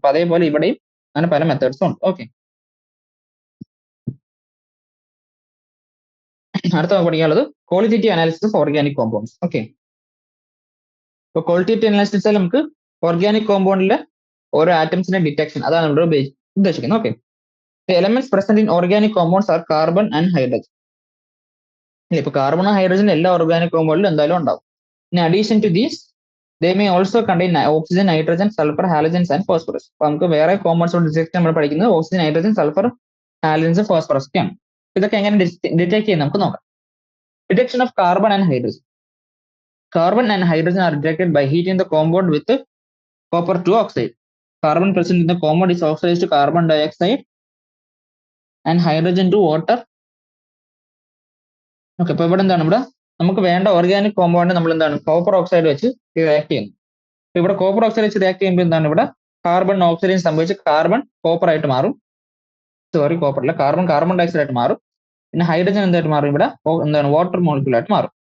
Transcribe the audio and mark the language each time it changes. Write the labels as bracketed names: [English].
[Malayalam] അപ്പൊ അതേപോലെ ഇവിടെയും അങ്ങനെ പല മെത്തേഡ്സും ഉണ്ട്. ഓക്കെ, അടുത്ത പഠിക്കാനുള്ളത് qualitative analysis of organic compounds. Okay, ഇപ്പൊ ക്വാളിറ്റേറ്റീവ് അനാലിസിസ് നമുക്ക് ഓർഗാനിക് കോമ്പൗണ്ടിലെ ഓരോ ആറ്റംസിന്റെ ഡിറ്റക്ഷൻ അതാണ് ഇവിടെ ഉദ്ദേശിക്കുന്നത്. [English] Okay, the elements present in organic compounds are carbon and hydrogen. [Malayalam] ഇപ്പൊ കാർബണും ഹൈഡ്രജൻ എല്ലാ ഓർഗാനിക് കോമ്പൗണ്ടിലും എന്തായാലും ഉണ്ടാവും. [English] In addition to these, they may also contain oxygen, nitrogen, sulfur, halogens and phosphorus. [Malayalam] അപ്പൊ നമുക്ക് വേറെ കോമ്പൗണ്ട്സ് ഡിറ്റക്ട് നമ്മൾ പഠിക്കുന്നത് oxygen, nitrogen, sulphur, halogens, phosphorus ഒക്കെയാണ്. ഇതൊക്കെ എങ്ങനെ ഡിറ്റക്ട് ചെയ്യാൻ നമുക്ക് നോക്കാം. [English] Detection of carbon and hydrogen. Carbon and hydrogen are detected by heating the compound with copper 2 oxide. Carbon present in the compound is oxidized to carbon dioxide and hydrogen to water. [Malayalam] Okay, അപ്പൊ ഇവിടെ എന്താണ് ഇവിടെ നമുക്ക് വേണ്ട organic compound നമ്മൾ എന്താണ് copper oxide വെച്ച് react ചെയ്യുന്നു. ഇവിടെ കോപ്പർ ഓക്സൈഡ് വെച്ച് റിയാക്ട് ചെയ്യുമ്പോൾ എന്താണ് ഇവിടെ കാർബൺ ഓക്സിഡേഷൻ സംഭവിച്ച് കാർബൺ കോപ്പർ ആയിട്ട് മാറും. കോപ്പർ അല്ല, കാർബൺ ഡയോക്സൈഡ് ആയിട്ട് മാറും. പിന്നെ ഹൈഡ്രജൻ എന്തായിട്ട് മാറും ഇവിടെ എന്താണ് വാട്ടർ മോളിക്യൂൾ ആയിട്ട് മാറും.